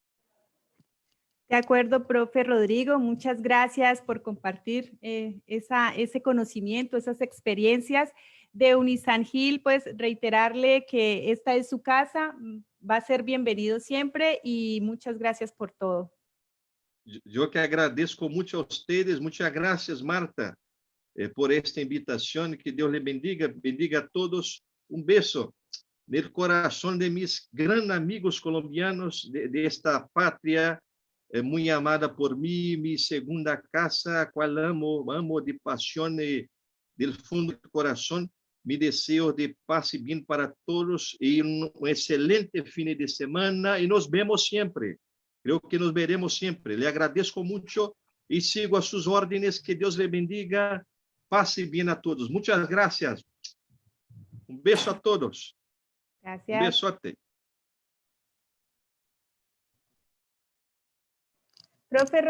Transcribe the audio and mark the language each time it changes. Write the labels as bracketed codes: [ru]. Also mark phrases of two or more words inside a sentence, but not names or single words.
[es] De acuerdo, profe Rodrigo, muchas gracias por compartir ese conocimiento, esas experiencias de Unisangil. Pues reiterarle que esta es su casa, va a ser bienvenido siempre y muchas gracias por todo. [pt] Eu que agradeço muito a vocês. Muitas graças, Marta, por esta invitação. Que Deus lhe bendiga, bendiga a todos. Beijo no coração de [es] mis grandes amigos colombianos de esta [pt] pátria muito amada por mim, minha segunda casa, a qual amo de paixão e do fundo do coração. Me desejo de paz e bem para todos e excelente fim de semana e nos vemos sempre. [es] Creo que nos veremos [pt] sempre. Le agradeço muito e sigo a suas ordens. Que Deus lhe bendiga. Paz e bem a todos. Muitas graças. Beijo a todos. [es] Gracias. Besote. Profe